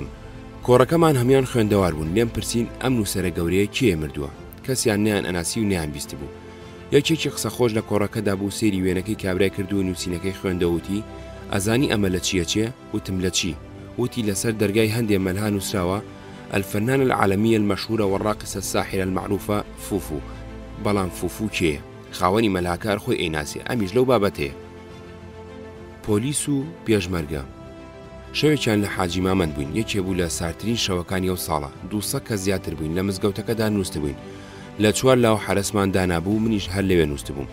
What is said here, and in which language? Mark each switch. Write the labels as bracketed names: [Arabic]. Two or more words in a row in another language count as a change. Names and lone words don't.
[Central Kurdish] کۆڕەکەمان هەمان خوێندەوار بوون، لێم پرسین ئەم نووسەرە گەورەیە کێ مردووە؟ کەسیان نیان ئەناسی و نیان بیست بوو. یەکێکی قسە خۆش لە کۆڕەکەدا بوو، سێری وێنەکەی کابرای کرد و نووسینەکەی خوێندەوتی ئەزانی ئەمە لە چیە؟ وتم لە چی؟ وتی لەسەر دەرگای هەندێ مەلها نووسراوە [Arabic] الفنان العالمية المشهورة والراقصة الساحرة المعروفة فوفو. [Central Kurdish] بەڵام فوفو کێ؟ خاوەنی مەلهاکار خۆی ئەیناسی، ئەمیش لەو بابەتەیە. پۆلیس و پێشمەرگە. شەوێکیان لە حاجی مامەند بووین، یەکێ بوو لە سارترین شەوەکانی ئەو ساڵە، 200 کەس زیاتر بووین، لە مزگەوتەکەدا نووست بووین. لە چوار لاو حرەسمان دانابوو، منیش هەر لەوێ نووست بووم.